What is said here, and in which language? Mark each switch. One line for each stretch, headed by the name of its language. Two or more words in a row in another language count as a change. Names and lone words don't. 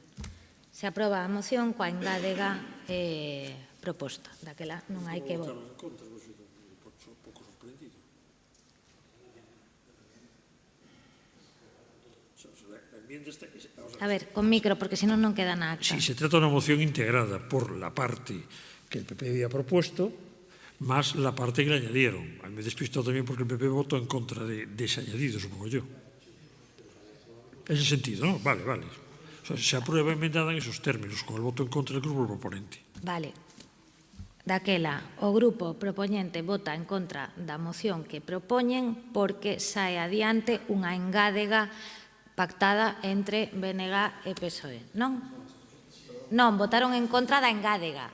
Galician: Se aproba a moción coa engádega proposta. Daquela non hai que votar. A ver, con micro, porque senón non queda na acta.
Spanish: Sí, se trata de una moción integrada por la parte que el PP había propuesto, más la parte que le añadieron. Me he despistado también porque el PP votó en contra de ese añadido, supongo yo. En ese sentido, ¿no? Vale, vale. O sea, se aprueba enmendada en esos términos, con el voto en contra del grupo proponente. Vale.
Galician: Daquela, o grupo propoñente vota en contra da moción que propoñen porque sae adiante unha engádega pactada entre BNG e PSOE, non? Non, votaron en contra da engádega.